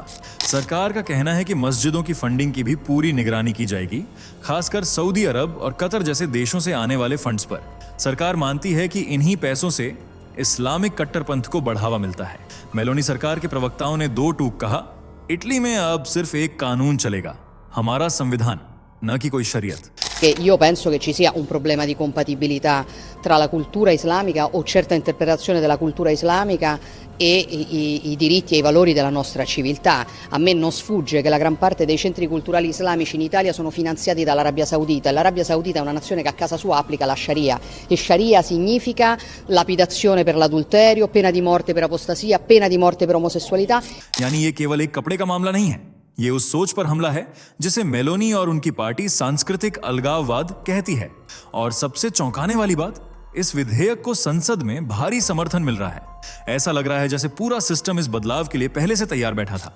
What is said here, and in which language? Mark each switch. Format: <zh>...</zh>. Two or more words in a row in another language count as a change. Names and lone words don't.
<hi>सरकार का कहना है कि मस्जिदों की फंडिंग की भी पूरी निगरानी की जाएगी, खासकर सऊदी अरब और कतर जैसे देशों से आने वाले फंड्स पर। सरकार मानती है कि इन्हीं पैसों से इस्लामिक कट्टरपंथ को बढ़ावा मिलता है। मेलोनी सरकार के प्रवक्ताओं ने 2 टूक कहा, इटली में अब सिर्फ एक कानून चलेगा, हमारा संविधान, न कि कोई शरीयत।</hi> <it>Che io penso che ci sia un problema di compatibilità tra la cultura islamica o certa interpretazione della cultura islamica e i diritti e i valori della nostra civiltà. A me non sfugge che la gran parte dei centri culturali islamici in Italia sono finanziati dall'Arabia Saudita e l'Arabia Saudita è una nazione che a casa sua applica la Sharia e Sharia significa lapidazione per l'adulterio, pena di morte per apostasia, pena di morte per omosessualità.</it> <hi>यानी ये केवल एक कपड़े का मामला नहीं है, ये उस सोच पर हमला है जिसे मेलोनी और उनकी पार्टी सांस्कृतिक अलगाववाद कहती है। और सबसे चौंकाने वाली बात, इस विधेयक को संसद में भारी समर्थन मिल रहा है। ऐसा लग रहा है जैसे पूरा सिस्टम इस बदलाव के लिए पहले से तैयार बैठा था।</hi>